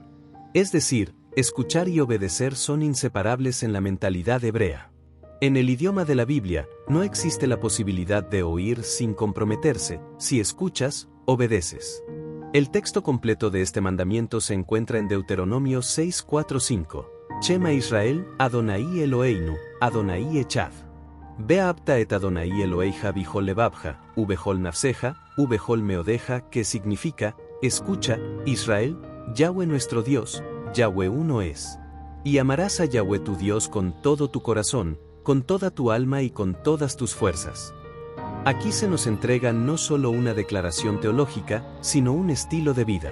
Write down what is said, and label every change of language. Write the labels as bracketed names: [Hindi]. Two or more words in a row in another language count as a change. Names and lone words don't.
[Spanish] Es decir, escuchar y obedecer son inseparables en la mentalidad hebrea. En el idioma de la Biblia, no existe la posibilidad de oír sin comprometerse. Si escuchas, obedeces. El texto completo de este mandamiento se encuentra en Deuteronomio 6:4-5. [Hebrew] שמע ישראל, אדוני אלוהינו, אדוני אחד. ואהבת את אדוני אלוהיך בכל לבבך, ובכל נפשך, ובכל מאודך, [Spanish] que significa, escucha, Israel, Yahweh nuestro Dios, Yahweh uno es. Y amarás a Yahweh tu Dios con todo tu corazón, con toda tu alma y con todas tus fuerzas. Aquí se nos entrega no solo una declaración teológica, sino un estilo de vida.